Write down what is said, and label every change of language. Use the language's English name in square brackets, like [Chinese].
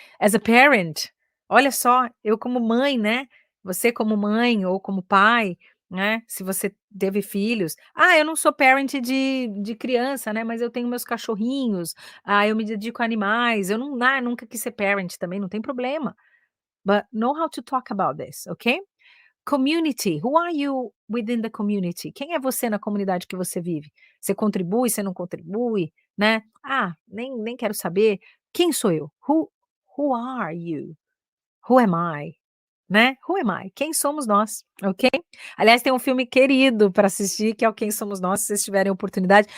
[English] As a parent, [Portuguese] olha só, eu como mãe, né, você como mãe ou como pai, né, se você teve filhos. "Ah, eu não sou parent de criança, né, mas eu tenho meus cachorrinhos. Ah, eu me dedico a animais. Eu não, nunca quis ser parent também, não tem problema. [English] But know how to talk about this, ok?" Community, who are you within the community? [Portuguese] Quem é você na comunidade que você vive? Você contribui, você não contribui, né? "Ah, nem quero saber". Quem sou eu? [English] Who are you? Who am I? [Portuguese] Né? [English] Who am I? [Portuguese] Quem somos nós, ok? Aliás, tem um filme querido para assistir, que é o Quem Somos Nós, se vocês tiverem oportunidade.